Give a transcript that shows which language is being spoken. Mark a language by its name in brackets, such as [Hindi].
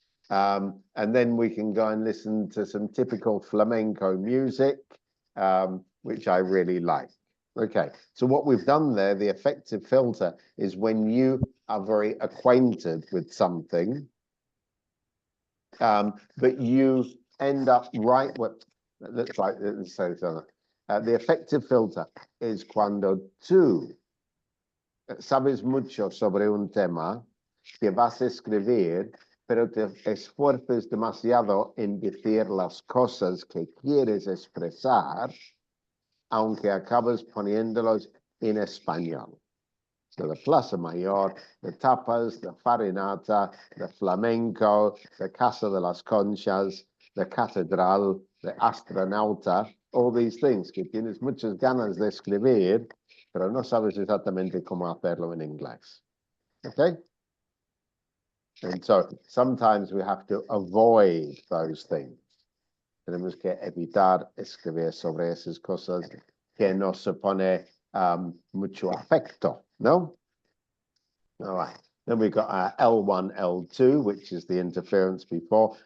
[English] And then we can go and listen to some typical flamenco music, which I really like. Okay, so what we've done there, the effective filter, is when you are very acquainted with something, but you end up right. Let's say something. The effective filter is [Spanish] cuando tú sabes mucho sobre un tema que vas a escribir, pero te esfuerzas demasiado en decir las cosas que quieres expresar, aunque acabas poniéndolos en español. [English] So the Plaza Mayor, the tapas, the farinata, the flamenco, the Casa de las Conchas, the Catedral, the Astronauta, all these things [Spanish] que tienes muchas ganas de escribir, pero no sabes exactamente cómo hacerlo en inglés. [English] Okay? And so sometimes we have to avoid those things. [Spanish] Tenemos que evitar escribir sobre esas cosas que nos supone mucho afecto, no? [English] All right. Then we got our L1, L2, which is the interference before.